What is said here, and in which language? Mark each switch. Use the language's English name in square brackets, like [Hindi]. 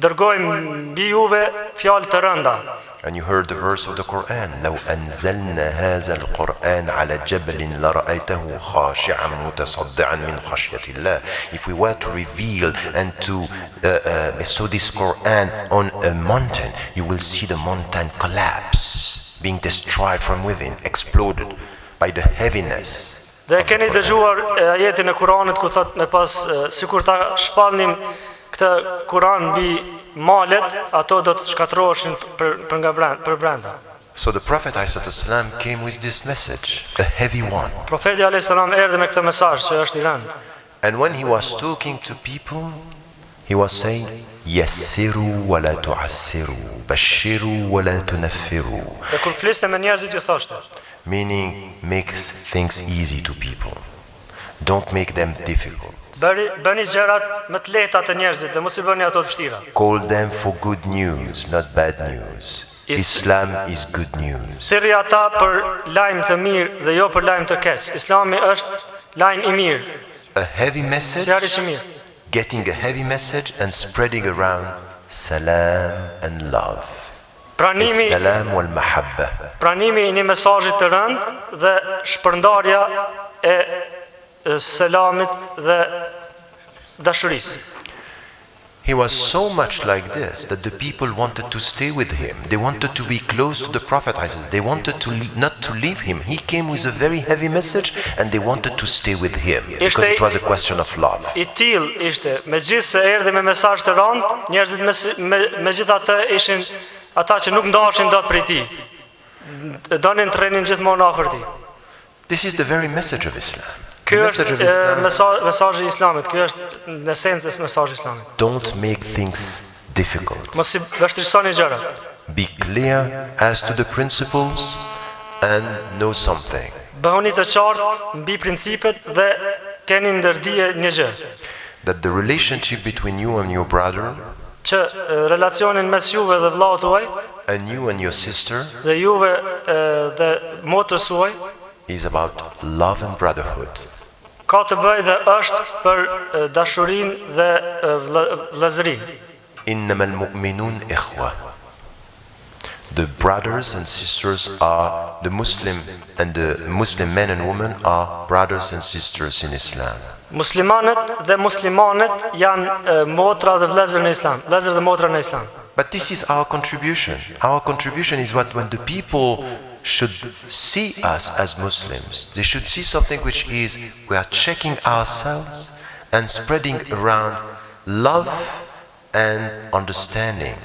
[Albanian] dërgojmë mbi juve fjalë të rënda. [English] And you heard the verse of the Quran, [Arabic] لو أنزلنا هذا القرآن على جبل لرأيته خاشعا متصدعا من خشية الله. [English] If we were to reveal and to bestow this Quran on a mountain, you will see the mountain collapse, being destroyed from within, exploded by the heaviness. [Albanian] Dhe keni dëgjuar ajetin e Kuranit ku thot me pas sikur ta shpallnim këtë Kuran mbi malet, ato do të shkatërroheshin për brenda. [English] So the Prophet ﷺ came with this message, a heavy one. [Albanian] Profeti alayhis salam erdhi me këtë mesazh që është I rëndë. [English] And when he was talking to people, he was saying, [Arabic] Yassiru wa la tu'assiru, bashiru wa la tunaffiru. [Albanian] Dhe kur fliste me njerëzit ju thoshte, [English] Meaning, make things easy to people. Don't make them difficult. [Albanian] bëni gjërat më të lehta të njerëzit dhe mos I bëni ato të vështira. [English] Call them for good news, not bad news. Islam is good news. [Albanian] Thirrni ata për lajm të mirë dhe jo për lajm të keq. Islami është lajm I mirë. [English] A heavy message, [Albanian] Sjarri I mirë. [English] getting a heavy message and spreading around salam and love. [Albanian] Pranimi [Arabic] Salam wal mahabba. [Albanian] Pranimi I një mesazhi të rëndë dhe shpërndarja e selamit dhe dashurisë. [English] He was so much like this that the people wanted to stay with him. They wanted to be close to the Prophet. They wanted to not to leave him. He came with a very heavy message and they wanted to stay with him because it was a question of love. [Albanian] I till ishte, megjithse erdhi me mesazh të rëndë, njerëzit megjithatë ishin ata që nuk ndaheshin dot prej tij. Donin të rrenin gjithmonë afër tij. [English] This is the very message of Islam. [Albanian] Ky është mesazhi I Islamit, ky është në esencë mesazhi I Islamit. [English] Don't make things difficult. [Albanian] Mos I vështirësoni gjërat. [English] Be clear as to the principles and know something. [Albanian] Bëhuni të qartë mbi principet dhe keni ndërdije një gjë. [English] That the relationship between you and your brother, [Albanian] Që relacionin mes juve dhe vllaut tuaj [English] and you and your sister, [Albanian] dhe juve dhe motrës suaj [English] is about love and brotherhood. [Albanian] ka të bëjë dhe është për dashurinë dhe vëllazërinë. [Arabic] إنما المؤمنون إخوة. [English] The brothers and sisters are the Muslim men and women are brothers and sisters in Islam. [Albanian] Muslimanët dhe muslimanet janë motra dhe vëllezër në Islam, vëllezër dhe motra në Islam. [English] But this is our contribution. Our contribution is what when the people should see us as Muslims, they should see something which is we are checking ourselves and spreading around love and understanding.